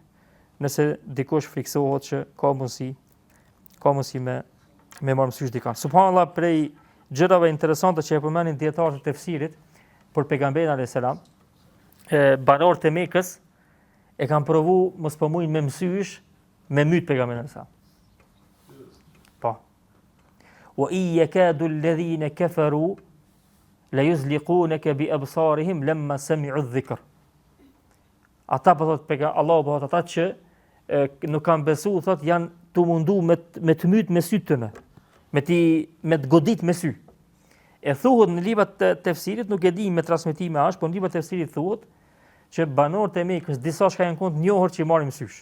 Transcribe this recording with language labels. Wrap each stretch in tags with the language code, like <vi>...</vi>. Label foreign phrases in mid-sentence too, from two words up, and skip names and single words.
<sq>Nëse dikush friksohet që ka mundësi me marrë mësysh dikan. Subhanallah, prej gjërave interesante që e përmenin dietarët e tefsirit për pejgamberin</sq> <ar>عليه السلام,</ar> <sq>banorët e Mekës e kanë provu mos po mujnë me mësysh me myt pejgamberin</sq> <ar>عليه السلام.</ar> <sq>Po.</sq> <ar>ويكاد الذين كفروا ليزلقونك بأبصارهم لما سمعوا الذكر.</ar> <sq>Ata po thot Allahu po thot ata që nuk kanë besu, thot janë të mundu me të myt me sytë tëne, me të godit me sy. E thuhet në librat të tefsirit, nuk e di me transmetime ashtë, po në librat të tefsirit thuhet që banorët e Mekës disa shka janë kont njohur që i marrin mësysh.</sq>